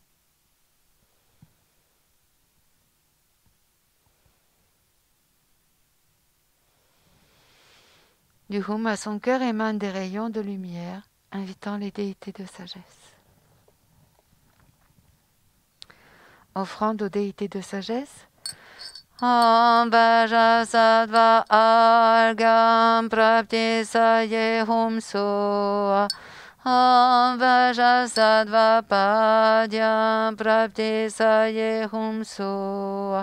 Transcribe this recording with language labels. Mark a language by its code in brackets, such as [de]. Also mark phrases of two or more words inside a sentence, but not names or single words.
[fr] Du Hum à son cœur émanent des rayons de lumière, invitant les déités de sagesse. Offrande aux déités de sagesse. [sa] ॐ वज्रसत्त्व अर्घं प्राप्ति सये हूं स्वाहा. ॐ वज्रसत्त्व पाद्यं प्राप्ति सये हूं स्वाहा.